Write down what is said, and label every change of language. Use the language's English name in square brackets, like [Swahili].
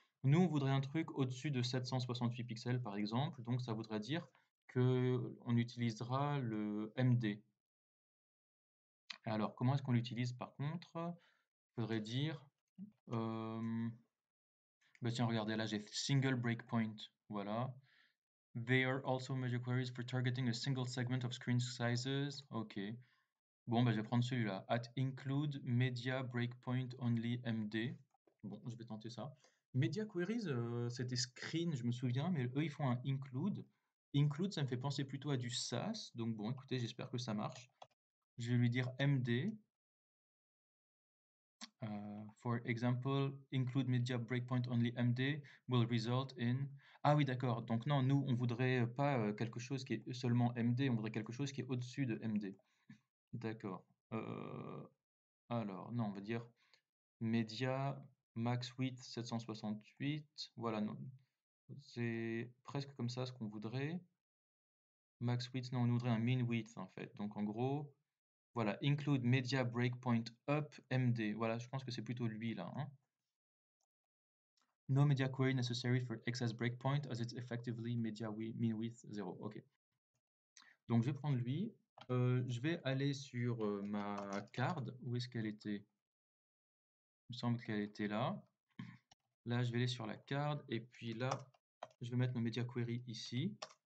[French] Nous, on voudrait un truc au-dessus de 768 pixels par exemple, donc ça voudrait dire que on utilisera le MD. Alors comment est-ce qu'on l'utilise par contre? Il faudrait dire, bah tiens, regardez là, j'ai single breakpoint, voilà. [English] They are also media queries for targeting a single segment of screen sizes. Ok. [French] Bon, bah, je vais prendre celui-là. [English] At include media breakpoint only MD. [French] Bon, je vais tenter ça. Media queries, c'était screen, je me souviens, mais eux, ils font un include. Include, ça me fait penser plutôt à du SAS. Donc bon, écoutez, j'espère que ça marche. Je vais lui dire MD. [English] For example, include media breakpoint only MD will result in... [French] Ah oui, d'accord. Donc non, nous, on voudrait pas quelque chose qui est seulement MD, on voudrait quelque chose qui est au-dessus de MD. D'accord. Alors, non, on va dire Media max width 768. Voilà, non, c'est presque comme ça ce qu'on voudrait. Max width, non, on voudrait un min width en fait. Donc en gros, voilà, [English] include media breakpoint up MD. [French] Voilà, je pense que c'est plutôt lui là, hein. [English] No media query necessary for excess breakpoint as it's effectively media min width 0. Ok. [French] Donc je vais prendre lui. Je vais aller sur ma carte. Où est-ce qu'elle était? Il me semble qu'elle était là. Là, je vais aller sur la carte et puis là, je vais mettre mon media query ici.